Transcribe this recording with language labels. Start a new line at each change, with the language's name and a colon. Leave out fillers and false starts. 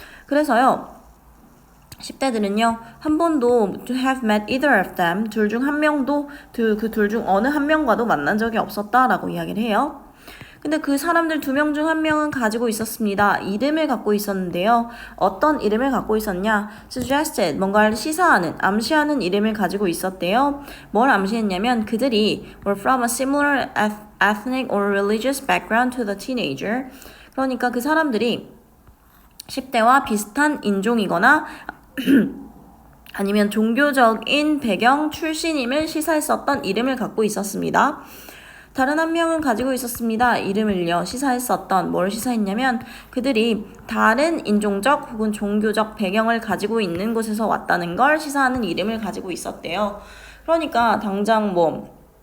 Korean: 그래서요, 10대들은요, 한 번도
English: to have met either of them,
Korean: 둘 중 한 명도, 그 둘 중 어느 한 명과도 만난 적이 없었다라고 이야기를 해요. 근데 그 사람들 두 명 중 한 명은 가지고 있었습니다. 이름을 갖고 있었는데요. 어떤 이름을 갖고 있었냐? suggested, 뭔가를 시사하는, 암시하는 이름을 가지고 있었대요. 뭘 암시했냐면 그들이
English: were from a similar ethnic or religious background to the teenager.
Korean: 그러니까 그 사람들이 10대와 비슷한 인종이거나 아니면 종교적인 배경 출신임을 시사했었던 이름을 갖고 있었습니다. 다른 한 명은 가지고 있었습니다. 이름을요. 시사했었던 뭘 시사했냐면 그들이 다른 인종적 혹은 종교적 배경을 가지고 있는 곳에서 왔다는 걸 시사하는 이름을 가지고 있었대요. 그러니까 당장 뭐